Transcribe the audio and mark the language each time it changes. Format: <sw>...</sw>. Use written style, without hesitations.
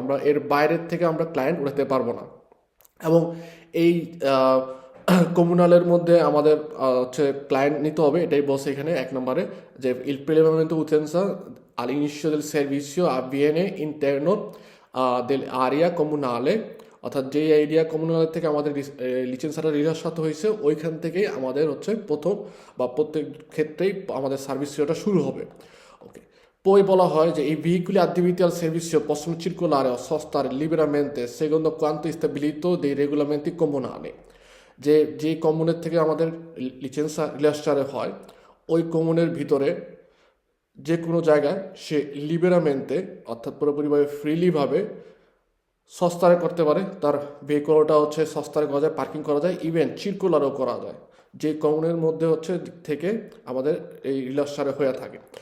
<bn>আমরা এর বাইরের থেকে আমরা ক্লায়েন্ট উঠাতে পারবো না। এবং এই কমিউনালের মধ্যে আমাদের হচ্ছে ক্লায়েন্ট নিতে হবে, এটাই বলছে এখানে 1 নম্বরে, যে</bn> <it>il prelevamento utenza all'inizio del servizio avviene interno dell'area comunale,</it> <bn>অর্থাৎ যে এরিয়া কমিউনাল থেকে আমাদের লিচেন্সাটা রিজিস্ট্রেশন হয়েছে ওইখান থেকেই আমাদের হচ্ছে প্রথম বা প্রত্যেক ক্ষেত্রেই আমাদের সার্ভিসটা শুরু হবে।</bn> <it>ওকে, poi বলা হয় যে i veicoli adibiti al servizio possono circolare o sostare liberamente secondo quanto stabilito dei regolamenti comunali।</it> <bn>যে কমিউনের থেকে আমাদের লিচেন্সা রিজিস্ট্রারে হয়, ওই কমিউনের ভিতরে যে কোনো জায়গায় সে লিবেরামেন্টে অর্থাৎ পুরোপুরিভাবে ফ্রিলিভাবে সস্তারে করতে পারে, তার ভেহিকলটা হচ্ছে সস্তারে করা যায়, পার্কিং করা যায়, ইভেন চিরকুলারও করা যায়, যে কমিউনের মধ্যে হচ্ছে থেকে আমাদের এই রিলাস্টারে হয়ে থাকে।</bn>